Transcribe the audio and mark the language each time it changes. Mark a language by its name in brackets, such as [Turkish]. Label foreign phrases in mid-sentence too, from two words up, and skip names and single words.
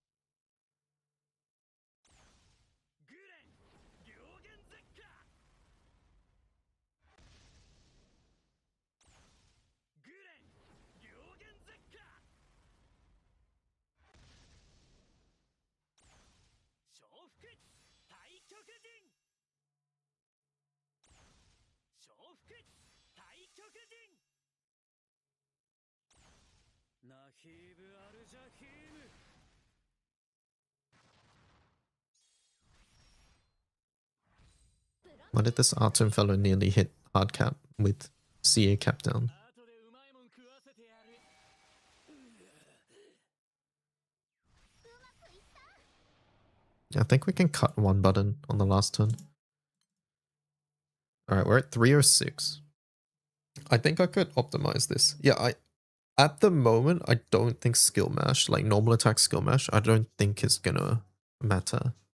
[Japanese] グレン両弦絶火。グレン両弦絶火。承服太極陣。承服太極陣。ナヒーブ・アルジャヒーム。 [English] Why did this Artem fellow nearly hit hard cap with CA cap down? [Japanese] 後でうまいもん食わせてやる。うまくいった [English] I think we can cut one button on the last turn. Alright, we're at 306. I think I could optimize this. Yeah, At the moment, I don't think skill mash, like normal attack skill mash, I don't think is gonna matter.